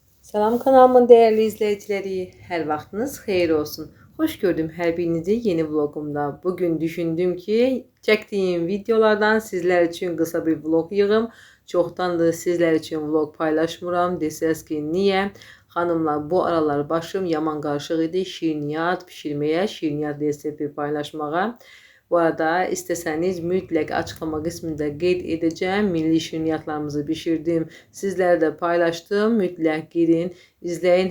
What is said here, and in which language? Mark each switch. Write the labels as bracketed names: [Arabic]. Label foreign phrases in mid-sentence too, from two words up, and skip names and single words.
[Turkish] Salam kanalımın değerli izleyicileri, [Azerbaijani] her vaxtınız xeyir olsun. [Turkish] Hoş gördüm her birinizi yeni vlogumda. Bugün düşündüm ki çektiğim videolardan sizler için kısa bir vlog yığım. [Azerbaijani] Çoxdandır sizler için vlog paylaşmıram. Desəz ki niye? Hanımlar, bu aralar başım yaman qarışıq idi. Şirniyyat pişirmeye, şirniyyat resepti paylaşmağa. Bu arada isteseniz mütləq açıklama qismində qeyd edəcəm. Milli şirniyyatlarımızı pişirdim. Sizlərlə də paylaşdım. Mütləq girin, izləyin.